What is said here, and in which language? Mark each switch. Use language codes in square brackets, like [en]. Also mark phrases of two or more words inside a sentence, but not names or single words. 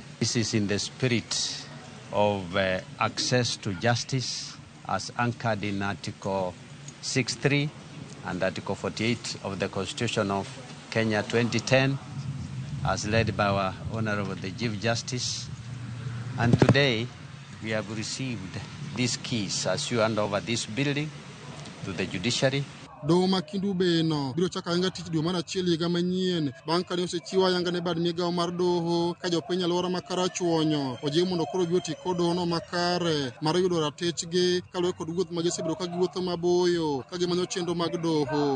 [en] This is in the spirit of access to justice as anchored in Article 6.3 and Article 48 of the Constitution of Kenya 2010, as led by our Honorable the Chief Justice. And today we have received these keys as you hand over this building to the judiciary. [luo] Doho ma Kendu Bay no biro chako ayanga tich dwe mar achiel higa manyien bang' kane osechiw ayanga ne bad migawo mar doho ka jopiny alwora ma Karachuonyo ojiw mondo koro bi oti kod dohono makare mar yudo ratechgi kaluwore kod wuoth ma gisebedo ka giwuotho maboyo ka gimanyo chenro mag doho.